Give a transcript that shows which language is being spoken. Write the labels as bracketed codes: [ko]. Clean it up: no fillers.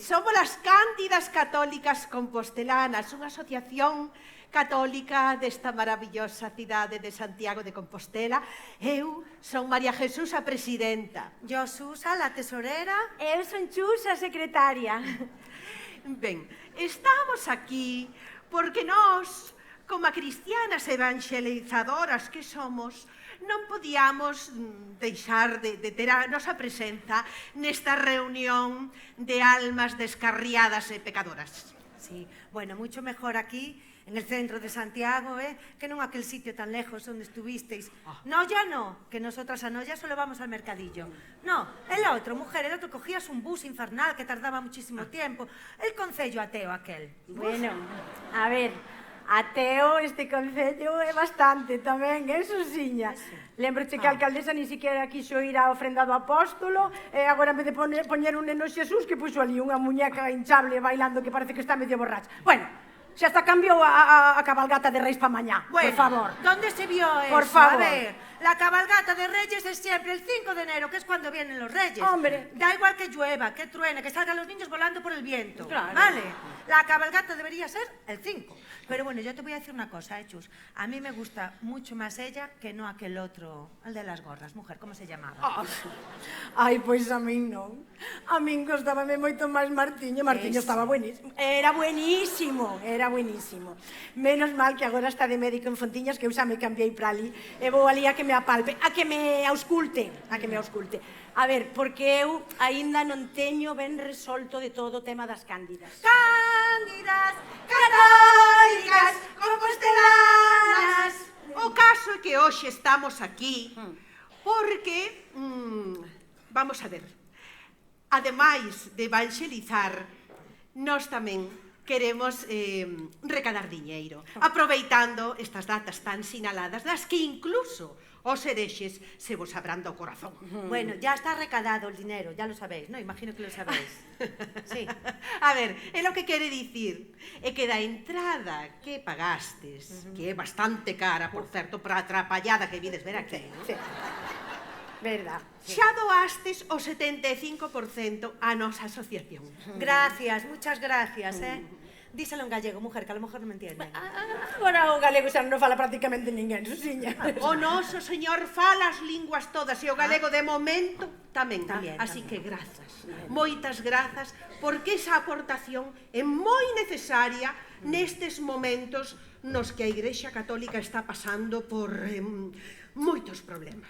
[gl] Somos as Cándidas Católicas Compostelanas, unha asociación católica desta maravillosa cidade de Santiago de Compostela. Eu son María Jesús, a presidenta. [es] Yo, Susa, la tesorera. [gl] Eu son Chus, a secretaria. Ben, estamos aquí porque nós, como cristianas evangelizadoras que somos, non podíamos deixar de ter a nosa presenza nesta reunión de almas descarriadas e pecadoras. [es] Sí, bueno, mucho mejor aquí, en el centro de Santiago, que non aquel sitio tan lejos onde estuvisteis. No, ya no, que nosotras a Noya solo vamos al mercadillo. No, el otro, mujer, el otro cogías un bus infernal que tardaba muchísimo tiempo. El concello ateo aquel. [gl] Bueno, a ver, ateo este concello é bastante tamén, Susiña. Lembroche que a alcaldesa [es] ni siquiera quiso ir [gl] a ofrenda do apóstolo e agora en vez de poñer un neno Xesús que puxo ali unha muñeca hinchable bailando que parece que está medio borracha. Bueno, xa hasta cambiou a cabalgata de Reis pa mañá, bueno, [es] por favor. ¿Dónde se vio eso? Por favor. A ver, la cabalgata de Reyes es siempre el 5 de enero, que es cuando vienen los Reyes. Hombre. Da igual que llueva, que truene, que salgan los niños volando por el viento. Claro. ¿Vale? La cabalgata debería ser el 5. Pero bueno, yo te voy a decir una cosa, Chus. A mí me gusta mucho más ella que no aquel otro, el de las gorras, mujer, ¿cómo se llamaba? [gl] Ai, pois a min non. A min gostábame moito máis Martiño. [es] Martiño estaba buenísimo. Era buenísimo, era buenísimo. [gl] Menos mal que agora está de médico en Fontiñas, que eu xa me cambiei para ali. E vou ali a que me apalpe, a que me ausculte. A ver, porque eu aínda non teño ben resolto de todo o tema das Cándidas. Cándidas Católicas Compostelanas. O caso é que hoxe estamos aquí porque, vamos a ver, ademais de evangelizar, nós tamén queremos recadar diñeiro, aproveitando estas datas tan sinaladas, nas que incluso os herexes se vos abran do corazón. [es] Bueno, ya está recadado el dinero, ya lo sabéis, ¿no? Imagino que lo sabéis. Sí. [gl] A ver, é lo que quere dicir é que da entrada que pagastes, que é bastante cara, por certo, para a atrapallada que vides ver aquí, ¿no? [es] Sí. Verdad. [gl] Xa doastes o 75% a nosa asociación. [es] Gracias, muchas gracias, Díselo en gallego, mujer, que a lo mejor non me entienden. [gl] Agora o galego xa non fala prácticamente ninguén, Susiña. O noso señor fala as linguas todas e o galego de momento tamén. Tamén, Así que grazas, moitas grazas, porque esa aportación é moi necesaria nestes momentos nos que a Igrexa Católica está pasando por moitos problemas.